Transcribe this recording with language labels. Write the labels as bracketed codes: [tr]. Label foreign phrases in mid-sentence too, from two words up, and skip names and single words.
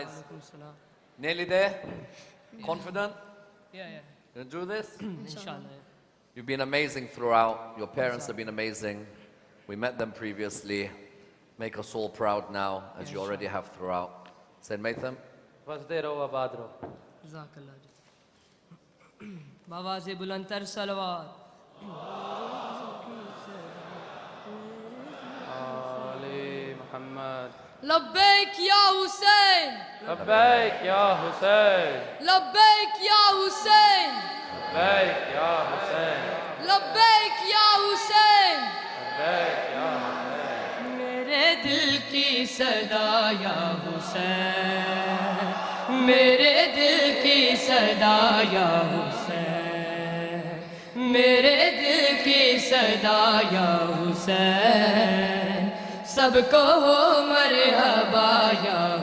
[ar] عليكم سلام. [en] Nearly there? Confident? Yeah. Gonna do this? Inshallah. You've been amazing throughout. Your parents have been amazing. We met them previously. Make us all proud now, as you already have throughout. Said Maitham? Jazakallah. [ur] باآوازِ بلند صلوات. Ali Muhammad. [ar] لبيك يا حسين لبيك يا حسين لبيك يا حسين لبيك يا حسين لبيك يا حسين لبيك يا حسين [ur] میرے دل کی صدا یا حسین میرے دل کی صدا یا حسین میرے دل کی صدا یا حسین سب کو مرحبا یا